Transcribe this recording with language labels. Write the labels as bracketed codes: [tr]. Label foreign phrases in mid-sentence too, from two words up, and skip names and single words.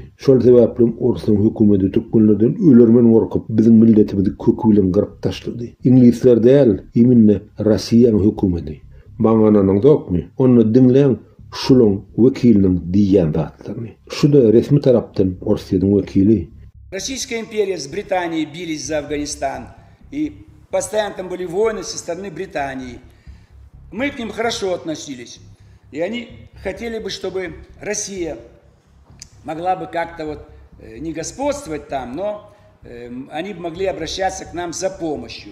[tk] Şol sebäpli Orsyň hökümeti türkmenlerden ölermen gorkup biziň milletimizi kökü bilen gyryp taşlady. İnglisler däl, imini Rossiýanyň hökümeti. Baňanyň dokmy? Onu dinleň şulaň wekiliniň diýýän zatlaryny. Şu da resmi tarapdan Orsiýanyň wekili. [ru] Российская империя с Британией бились за Афганистан, и постоянно там были войны со стороны Британии. Мы к ним хорошо относились. И они хотели бы, чтобы Россия могла бы как-то вот не господствовать там, но они могли обращаться к нам за помощью.